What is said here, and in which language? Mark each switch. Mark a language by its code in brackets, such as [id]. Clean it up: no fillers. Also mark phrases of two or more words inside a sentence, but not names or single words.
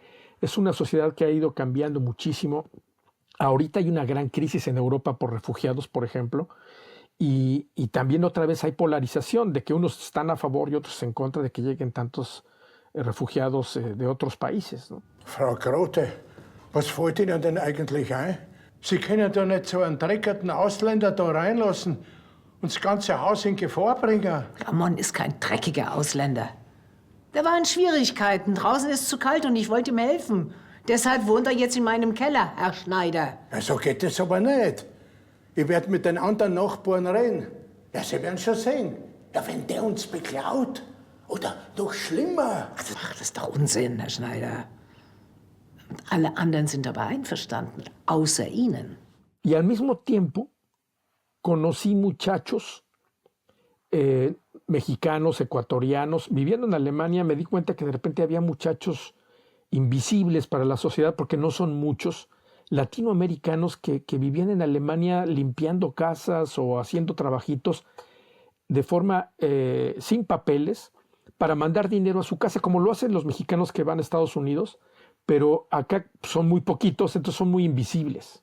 [es] Es una sociedad que ha ido cambiando muchísimo. Ahorita hay una gran crisis en Europa por refugiados, por ejemplo, y también otra vez hay polarización de que unos están a favor y otros en contra de que lleguen tantos refugiados de otros países, ¿no? [de] Frau Grote, was fällt Ihnen denn eigentlich ein? Sie können doch nicht so einen dreckigen Ausländer da reinlassen und das ganze Haus in Gefahr bringen. Ramon ist kein dreckiger Ausländer. Der war in Schwierigkeiten. Draußen ist zu kalt und ich wollte ihm helfen. Deshalb wohnt er jetzt in meinem Keller, Herr Schneider. Ja, so geht es aber nicht. Ich werde mit den anderen Nachbarn reden. Ja, Sie werden schon sehen. Ja, wenn der uns beklaut. Oder noch schlimmer. Also, ach, das ist doch Unsinn, Herr Schneider. Und alle anderen sind aber einverstanden, außer Ihnen. [es] Y al mismo tiempo conocí muchachos mexicanos, ecuatorianos. Viviendo en Alemania me di cuenta que de repente había muchachos invisibles para la sociedad porque no son muchos, latinoamericanos que vivían en Alemania limpiando casas o haciendo trabajitos de forma sin papeles para mandar dinero a su casa, como lo hacen los mexicanos que van a Estados Unidos, pero acá son muy poquitos, entonces son muy invisibles.